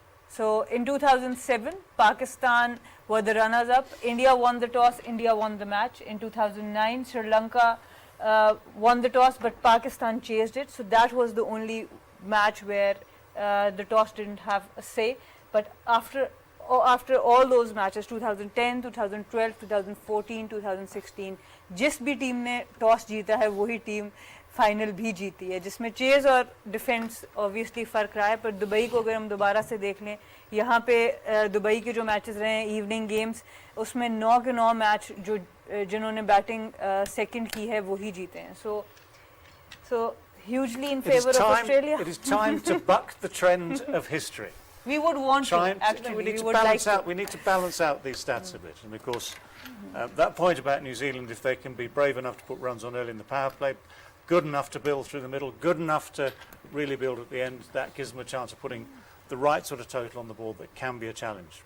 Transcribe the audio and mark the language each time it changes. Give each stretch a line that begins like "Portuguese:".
English: So in 2007, Pakistan were the runners-up. India won the toss, India won the match. In 2009, Sri Lanka won the toss, but Pakistan chased it. So that was the only match where the toss didn't have a say. But after all those matches,
Hindi: 2010, 2012, 2014, 2016, जिस भी team ने toss जीता है वही team final भी जीती है, जिसमें चेज और डिफेंस ऑब्वियसली फ़र्क रहा है. पर दुबई को अगर हम दोबारा से देख लें, यहाँ पे दुबई के जो मैचेस रहे हैं इवनिंग गेम्स, उसमें 9 के 9 मैच जो जिन्होंने बैटिंग सेकंड की है वही जीते हैं.
English: So hugely in favor of Australia. It is time to buck the trend of history. We would want to, actually. We need to balance out these stats a bit. And of course, that point about New Zealand, if they can be brave enough to put runs on early in the power play, good enough to build through the middle, good enough to really build at the end, that gives them a chance of putting the right sort of total on the board that can be a challenge.